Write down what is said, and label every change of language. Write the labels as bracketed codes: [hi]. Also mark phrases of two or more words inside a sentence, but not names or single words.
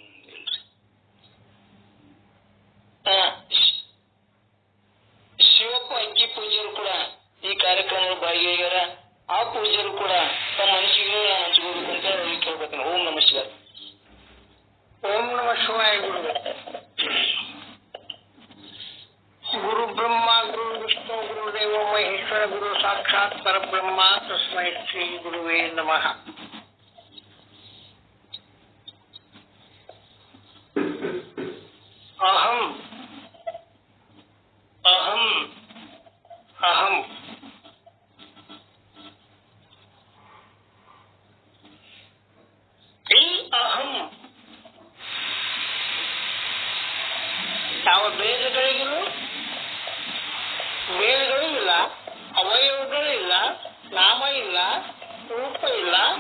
[kn] ಶಿವಪ್ಪ ಅಕ್ಕಿ ಪೂಜೆಯರು ಕೂಡ ಈ ಕಾರ್ಯಕ್ರಮದಲ್ಲಿ ಭಾಗಿಯಾಗ್ಯಾರ. ಆ ಪೂಜೆಯರು ಕೂಡ ತಮ್ಮ ಮನಸ್ಸಿಗೆ ಹಂಚ್ಕೋಬೇಕು ಅಂತ ಹೇಳಿ ಕೇಳ್ಬೇಕು. [sa] ಓಂ ನಮ ಶಿವ. ಓಂ ನಮ ಶಿವಾಯ. ಗುರು ಬ್ರಹ್ಮ ಗುರು ವಿಷ್ಣು ಗುರುದೇವ ಮಹೇಶ್ವರ ಗುರು ಸಾಕ್ಷಾತ್ ಪರಬ್ರಹ್ಮ ತಸ್ಮೈ ಶ್ರೀ ಗುರುವೇ ನಮಃ. [kn] ಅಹಂ ಅಹಂ ಅಹಂ ಈ ಅಹಂ ಯಾವ ಬೇರೆಗಳಿಗೂ ಬೇರೆಗಳು ಇಲ್ಲ, ಅವಯವಗಳಿಲ್ಲ, ನಾಮ ಇಲ್ಲ, ರೂಪ ಇಲ್ಲ.